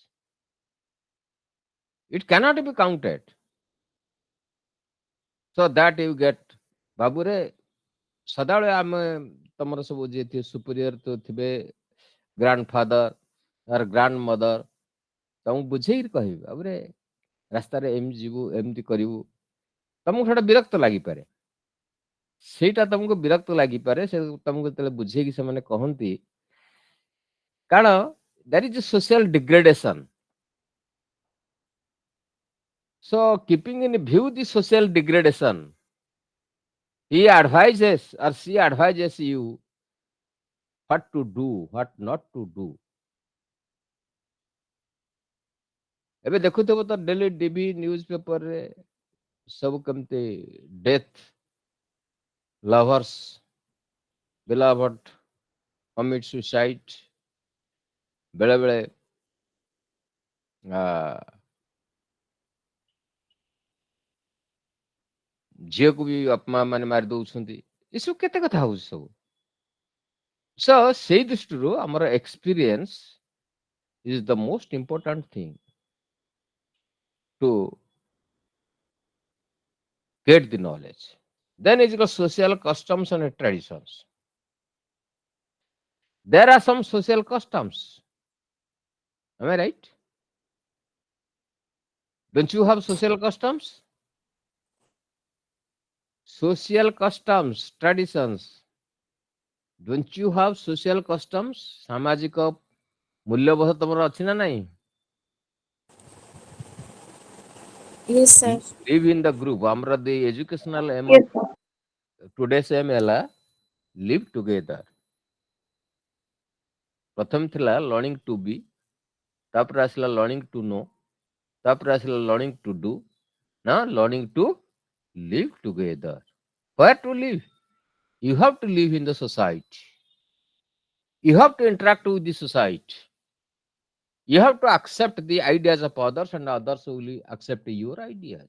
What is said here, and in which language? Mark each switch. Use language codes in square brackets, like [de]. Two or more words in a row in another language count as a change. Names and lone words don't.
[en] It cannot be counted. So that you get, [or] ବାବୁରେ ସଦାବେଳେ ଆମେ ତମର ସବୁ ଯିଏ ଥିବେ ସୁପିରିୟର ତ ଥିବେ, [en] grand father grand mother, [or] ତମକୁ ବୁଝେଇକି କହିବେ ବାବୁରେ ରାସ୍ତାରେ ଏମିତି ଯିବୁ, ଏମିତି କରିବୁ। ତମକୁ ସେଟା ବିରକ୍ତ ଲାଗିପାରେ, ସେଇଟା ତମକୁ ବିରକ୍ତ ଲାଗିପାରେ, ସେ ତମକୁ ଯେତେବେଳେ ବୁଝେଇକି ସେମାନେ କହନ୍ତି, କାରଣ [en] there is a social degradation. So keeping in view the social degradation, he advises or she advises you what to do, what not to do. [or] ଏବେ ଦେଖୁଥିବ ତ [en] daily TV news [or] ପେପରରେ ସବୁ କେମିତି [en] death, lovers, beloved commit suicide, [or] ବେଳେ ବେଳେ ଝିଅକୁ ବି ବାପା ମାନେ ମାରି ଦଉଛନ୍ତି। ଏସବୁ କେତେ କଥା ହଉଛି ସବୁ। ସୋ ସେଇ ଦୃଷ୍ଟିରୁ ଆମର [en] experience is the most important thing to get the knowledge. Then is the social customs and traditions. There are some social customs. Am I right? Don't you have social customs? Social customs, traditions. Don't you have social customs? [or] ସାମାଜିକ ମୂଲ୍ୟବୋଧ ତମର ଅଛି ନା ନାହିଁ? [en] Yes, sir. Live in the group. ଆମର the educational aim Yes, of sir. today's aim ହେଲା live together. [or] ପ୍ରଥମ ଥିଲା [en] learning to be, [or] ତାପରେ ଆସିଲା [en] learning to know, [or] ତାପରେ ଆସିଲା [en] learning to do, now learning to live together. Where to live? You have to live in the society. You have to interact with the society. You have to accept the ideas of others and others will accept your ideas.